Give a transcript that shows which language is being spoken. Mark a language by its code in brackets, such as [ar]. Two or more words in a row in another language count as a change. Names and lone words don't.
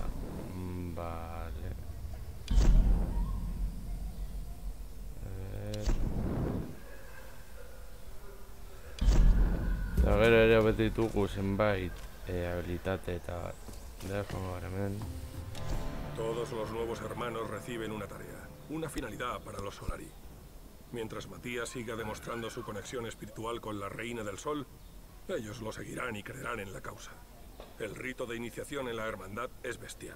[es] Vale. [eu] Eta gero ere beti ditugu zenbait habilitate eta hemen. [es] Todos los nuevos hermanos reciben una tarea, una finalidad para los Solari. Mientras Matías siga demostrando su conexión espiritual con la Reina del Sol, ellos lo seguirán y creerán en la causa. El rito de iniciación en la hermandad es bestial.